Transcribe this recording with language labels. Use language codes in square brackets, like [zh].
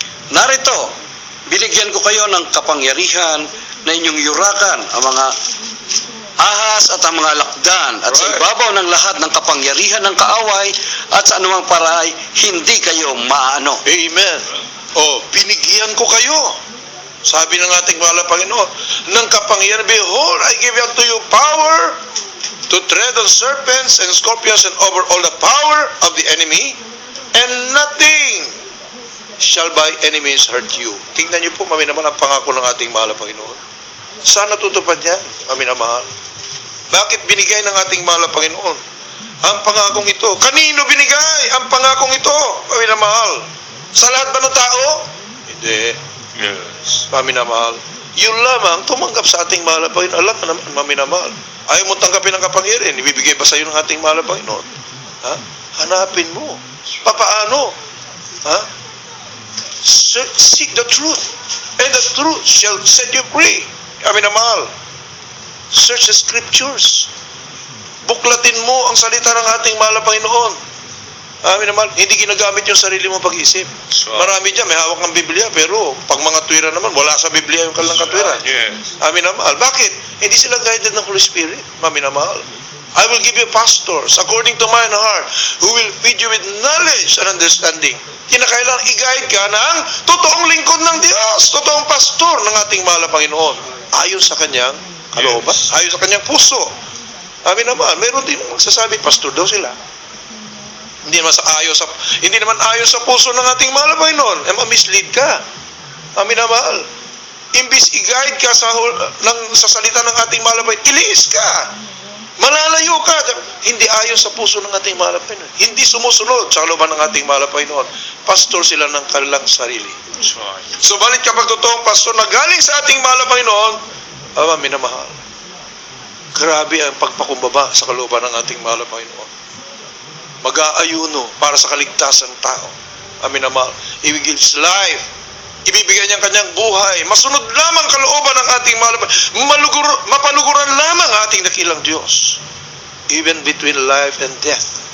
[tl] Narito, binigyan ko kayo ng kapangyarihan na inyong yurakan ang mga ahas at ang mga lakdan, at sa [en] Right. [tl] ibabaw ng lahat ng kapangyarihan ng kaaway, at sa anumang paraay, hindi kayo maano. Amen. Oh, binigyan ko kayo. Sabi ng ating mahal na Panginoon, ng kapangyarihan, [en] behold, I give unto you power to tread on serpents and scorpions and over all the power of the enemy, and nothing shall by any means hurt you. [tl] Tingnan niyo po, maminamahal, ang pangako ng ating mahal na Panginoon. Saan natutupad yan, maminamahal? Bakit binigay ng ating mahal na Panginoon ang pangakong ito? Kanino binigay ang pangakong ito, maminamahal? Sa lahat ba ng tao? Hindi. [en] Yes. [tl] Maminamahal. Yun lamang, tumanggap sa ating mahal na Panginoon. Alam mo naman, maminamahal. Ayaw mo tanggapin ang kapangyarihan, ibibigay ba sa iyo ng ating mahal na Panginoon? Ha? Hanapin mo. Papaano? Ha? [en] Seek the truth, and the truth shall set you free. Maminamahal. Search the scriptures. [tl] Buklatin mo ang salita ng ating mahal na Panginoon. Amin naman, hindi ginagamit yung sarili mo pag-isip. [en] So, [tl] Marami dyan, may hawak ng Biblia, pero pag mga tuwira naman, wala sa Biblia yung kanilang katwiran. [en] yes. [tl] Amin na mahal. Bakit? Hindi sila guided ng Holy Spirit. Amin na mahal. [en] I will give you pastors according to mine heart who will feed you with knowledge and understanding. [tl] Kinakailangan i-guide ka ng totoong lingkod ng Diyos, totoong pastor ng ating mahal na Panginoon. Ayon sa kanyang kalooban, [en] Yes. [tl] ayon sa kanyang puso. Amin na mahal. Meron din magsasabi, pastor daw sila. Hindi naman ayon sa puso ng ating mahal na Panginoon. Ma-mislead ka. Amin na mahal. Imbis i-guide ka sa salita ng ating mahal na Panginoon, iliis ka. Malalayo ka. Hindi ayon sa puso ng ating mahal na Panginoon. Hindi sumusunod sa kalooban ng ating mahal na Panginoon. Pastor sila ng kanilang sarili. [en] That's right. [tl] Subalit kapag totoong pastor na galing sa ating mahal na Panginoon, minamahal. Grabe ang pagpakumbaba sa kalooban ng ating mahal na Panginoon. Mag-aayuno para sa kaligtasan ng tao. Amin na mahal. [en] He will give his life. [tl] Ibibigay niya ang kanyang buhay. Masunod lamang kalooban ng ating mahal. Mapaluguran lamang ang ating dakilang Diyos. [en] Even between life and death.